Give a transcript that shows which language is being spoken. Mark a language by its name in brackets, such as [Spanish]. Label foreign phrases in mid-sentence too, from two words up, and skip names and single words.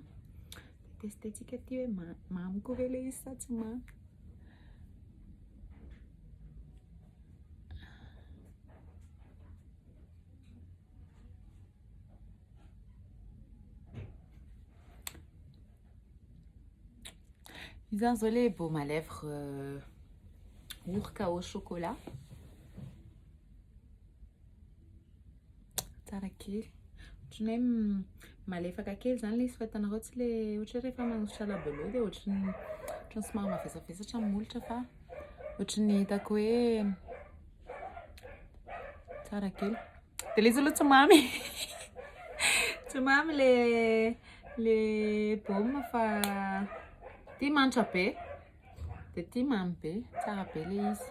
[Malagasy] Testentsika ty hoe mamy koa ve le izy sa tsy mamy. Io zany zao le [French] baume à lèvres [Malagasy] orika [French] au chocolat. [Malagasy] tsara kely. Ohatrany hoe malefaka kely zany le izy fa hitanareo tsy le ohatra rehefa manosotra labelot dia ohatrany somary mavesabesatra amin'ny molotra fa ohatrany hitako hoe tsara kely. Dia le izy aloha tsy mamy tsy mamy le baume fa tia manitra be dia tia mamy be, tsara be le izy.